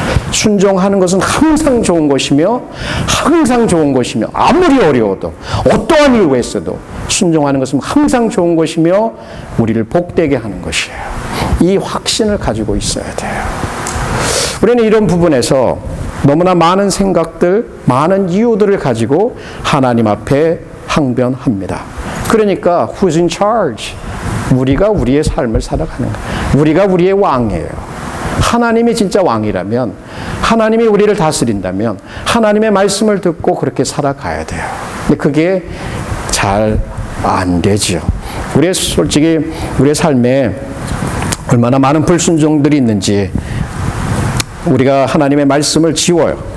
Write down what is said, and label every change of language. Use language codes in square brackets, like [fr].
[ko] 순종하는 것은 항상 좋은 것이며 항상 좋은 것이며 아무리 어려워도 어떠한 이유가 있어도 순종하는 것은 항상 좋은 것이며 우리를 복되게 하는 것이에요. 이 확신을 가지고 있어야 돼요. 우리는 이런 부분에서 너무나 많은 생각들, 많은 이유들을 가지고 하나님 앞에 항변합니다. 그러니까 [en] who's in charge? [ko] 우리가 우리의 삶을 살아가는 거예요. 우리가 우리의 왕이에요. 하나님이 진짜 왕이라면, 하나님이 우리를 다스린다면 하나님의 말씀을 듣고 그렇게 살아가야 돼요. 근데 그게 잘 안 되죠. 솔직히 우리의 삶에 얼마나 많은 불순종들이 있는지 우리가 하나님의 말씀을 지워요.